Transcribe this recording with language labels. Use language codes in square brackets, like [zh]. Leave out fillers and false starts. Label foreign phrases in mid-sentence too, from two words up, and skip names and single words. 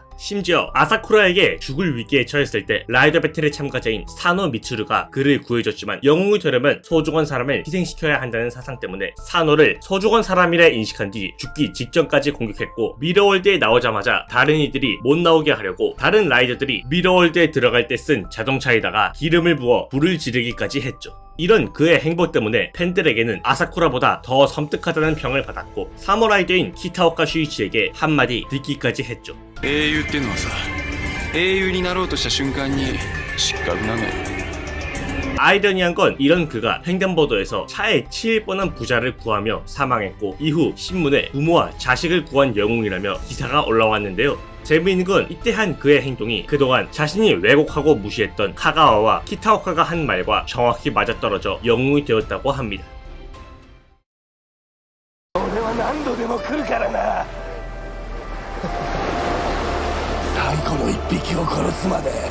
[ko] 심지어 아사쿠라에게 죽을 위기에 처했을 때 라이더 배틀의 참가자인 사노 미츠루가 그를 구해줬지만 영웅이 되려면 소중한 사람을 희생시켜야 한다는 사상 때문에 사노를 소중한 사람이라 인식한 뒤 죽기 직전까지 공격했고 미러월드에 나오자마자 다른 이들이 못 나오게 하려고 다른 라이더들이 미러월드에 들어갈 때 쓴 자동차에다가 기름을 부어 불을 지르기까지 했죠. 이런 그의 행보 때문에 팬들에게는 아사쿠라보다 더 섬뜩하다는 평을 받았고 사무라이더인 키타오카 슈이치에게 한마디 듣기까지 했죠. [ja] 英雄ってのはさ英雄になろうとした瞬間に失格なのよ [ko] 아이러니한 건 이런 그가 횡단보도에서 차에 치일 뻔한 부자를 구하며 사망했고 이후 신문에 부모와 자식을 구한 영웅이라며 기사가 올라왔는데요. 재미있는 건 이때 한 그의 행동이 그동안 자신이 왜곡하고 무시했던 카가와와 키타오카가 한 말과 정확히 맞아떨어져 영웅이 되었다고 합니다. [ja] 俺は何度でも来るからな最後の一匹を殺すまで